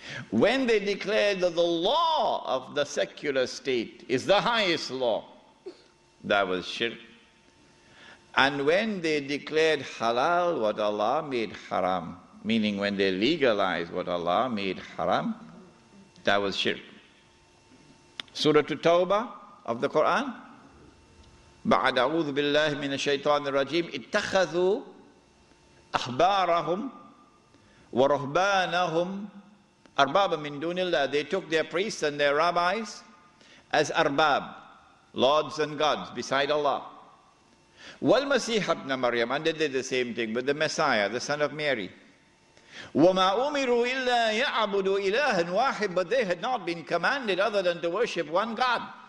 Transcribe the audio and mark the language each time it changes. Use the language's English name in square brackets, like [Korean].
[English] When they declared that the law of the secular state is the highest law, that was shirk. And when they declared halal what Allah made haram, meaning when they legalized what Allah made haram, that was shirk. Surah At-Tawbah of the Quran, [Arabic] بعد أعوذ بالله من الشيطان الرجيم اتخذوا أحبارهم ورهبانهم أربابا من دون الله. [English] They took their priests and their rabbis as arbab, lords and gods beside Allah. [Arabic] وَالْمَسِيحَ ابْنَ مَرْيَمَ, [English] and they did the same thing with the Messiah, the son of Mary. [Arabic] وَمَا أُمِرُوا إِلَّا يَعْبُدُوا إِلَهًا وَاحِدًا, [English] but they had not been commanded other than to worship one God.